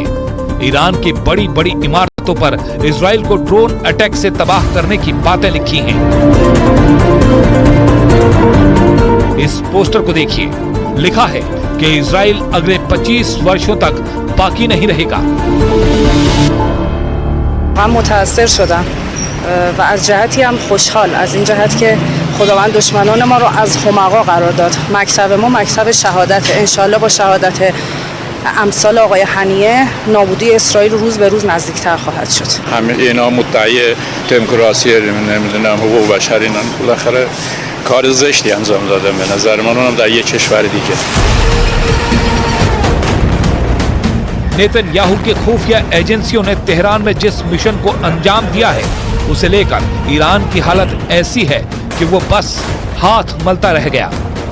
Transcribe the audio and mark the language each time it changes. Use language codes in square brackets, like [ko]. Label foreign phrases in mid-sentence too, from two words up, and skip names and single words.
[hi] ईरान की बड़ी बड़ी इमारतों पर इजराइल को ड्रोन अटैक से तबाह करने की बातें लिखी हैं। इस पोस्टर को देखिए, लिखा है कि इजराइल अगले 25 वर्षों तक बाकी नहीं रहेगा। [fa] من متأثر شدم و از جهتی هم خوشحال از این جهت که خداوند دشمنان ما رو از حمقا قرار داد. مکتب ما مکتب شهادت، انشالله با شهادت امثال آقای حنیه نابودی اسرائیل روز به روز نزدیکتر خواهد شد. همه اینا مدعی دموکراسی نمیدونم حقوق بشر اینا بالاخره کار زشتی انجام داده به نظر من، اونم در یک کشور دیگه. [hi] नेतन्याहू की खुफिया एजेंसियों ने तेहरान में जिस मिशन को अंजाम दिया है उसे लेकर ईरान की हालत ऐसी है कि वो बस हाथ मलता रह गया।